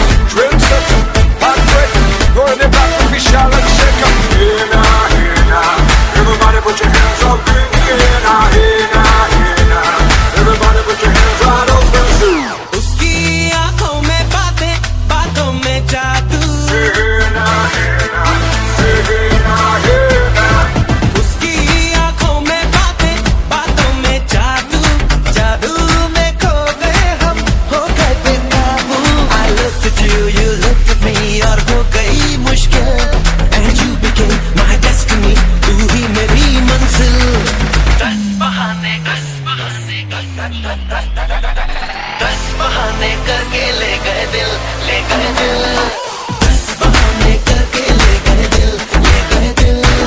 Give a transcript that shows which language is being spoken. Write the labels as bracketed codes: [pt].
[en] Trendsetter, hot break, going it back to Vishal and Shaker. Hey now, hey now, everybody put your hands up in here now, hey now, hey now, everybody put your hands right up and see. [hi] उसकी आंखों में बातें, बातों में जादू। [en] Hey now, hey now, hey now, hey now. [hi] उसकी आंखों में बातें, बातों में जादू। जादू में खो गए हम, हो गए बेकाबू। [en] I looked at you, you looked at me, [hi] और हो गई मुश्किल। [en] And you became my destiny, [hi] तू ही मेरी मंजिल। दस बहाने करके ले गए दिल, ले गए दिल। दस बहाने करके ले गए दिल, ले गए दिल।